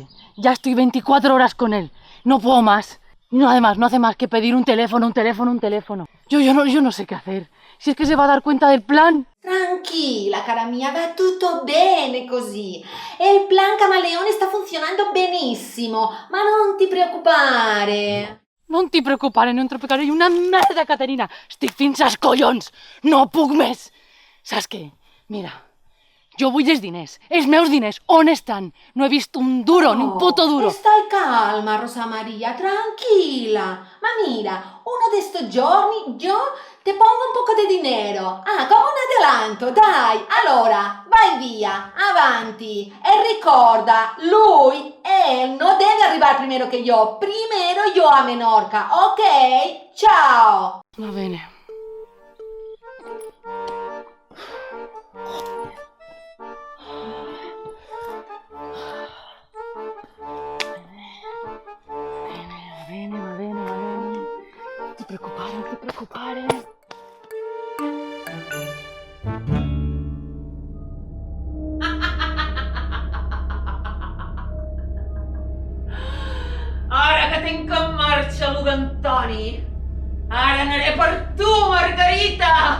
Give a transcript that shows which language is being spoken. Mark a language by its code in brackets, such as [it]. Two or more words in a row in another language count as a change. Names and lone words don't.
[es] Ya estoy 24 horas con él. No puedo más. No, además, no hace más que pedir un teléfono. Yo no sé qué hacer. Si es que se va a dar cuenta del plan. [it] Tranquilla, cara mia, va tutto bene così. E il plan camaleone sta funzionando benissimo, ma non ti preoccupare. Non ti preocupare, [ca] no em tropicaré una merda, Caterina. Estic fins als collons. No puc més. Saps què? Mira, jo vull els meus diners. On estan? No he vist un duro, ni un puto duro. [it] Stai calma, Rosa Maria, tranquilla. [es] Ma mira, uno de estos giorni yo te pongo un poco de dinero. Como un adelanto, [it] dai. Allora, vai via, avanti. E ricorda, [es] él no debe arribar primero que yo. Primero yo a Menorca, [it] ok? Ciao. Va bene. Va bene. Non ti preoccupare. [ca] Ara que tinc en marxa lo d'Antoni, ara anaré per tu, Margarita!